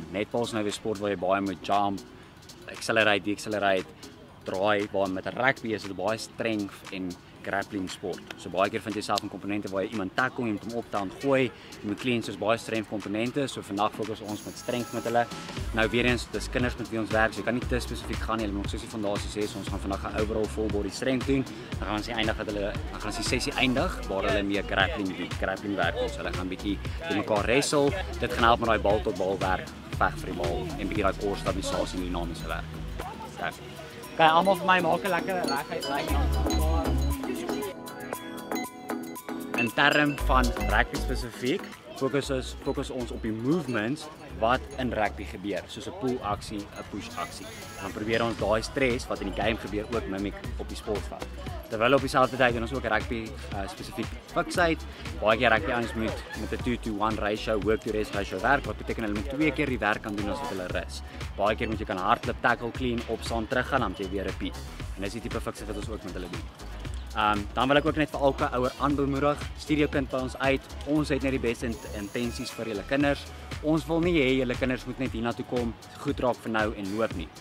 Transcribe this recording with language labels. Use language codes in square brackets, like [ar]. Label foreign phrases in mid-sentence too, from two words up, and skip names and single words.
[af] Netbal is nou weer sport waar jy baie moet jump, accelerate, draai, waar met rugby is dit baie strength en grappling sport. So baie keer vind jy self in komponente waar jy iemand tackle, jy moet hom optaan, gooi, jy moet clean soos baie strength komponente. So vandag fokus ons met strength met hulle. Nou weer eens, dis kinders met wie ons werk, so jy kan nie te spesifiek gaan nie. Hulle moet soos die fondasie sê, so ons gaan vandag 'n [en] overall full body strength [af] doen. Dan gaan ons die sessie eindig waar hulle meer grappling werk doen. So hulle gaan bietjie met mekaar wrestle. Dit gaan help met daai bal tot bal werk, veg vir die bal en bietjie daai core stabilisasie en dinamiese werk. Okay, almal vir my maak 'n lekker reguit. In term van rugby spesifiek, fokus ons op die movements wat in rugby gebeur, soos 'n pull aksie, 'n push aksie. Dan probeer ons daai stres wat in die game gebeur ook mimic op die sportveld. Terwyl op dieselfde tyd doen ons ook rugby spesifiek fiksheid. Baie keer rugby ouens moet met 'n [en] 2-to-1 ratio, work to rest ratio [af] werk, wat beteken hulle moet 2 keer die werk kan doen as wat hulle rus. Baie keer moet jy kan hardloop, tackle, clean, opstaan, teruggaan, dan moet jy weer repeat. En dis die tipe fiksheid wat ons ook met hulle doen. Dan wil ek ook net vir elke ouer aanbemoedig, stuur jou kind by ons uit. Ons het net die beste intensies vir julle kinders. Ons wil nie hê julle kinders moet net hiernatoe kom, goed raak vir nou en loop nie.